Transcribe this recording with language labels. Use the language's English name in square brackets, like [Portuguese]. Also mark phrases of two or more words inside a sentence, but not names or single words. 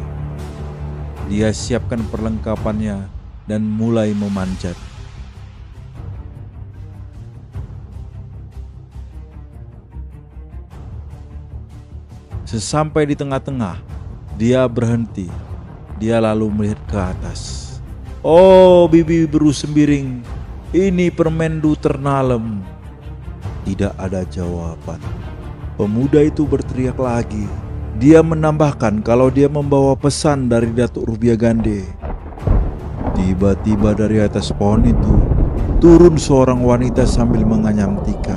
[Indonesian] Dia siapkan perlengkapannya dan mulai memanjat. Sesampai di tengah-tengah, Dia berhenti. Dia lalu melihat ke atas. [Batak Karo] "Oh, bibi beru sembiring, ini permendu ternalem." [Indonesian] Tidak ada jawaban. Pemuda itu berteriak lagi. Dia menambahkan kalau dia membawa pesan dari Datuk Rubiagande. Tiba-tiba dari atas pohon itu turun seorang wanita sambil menganyam tikar.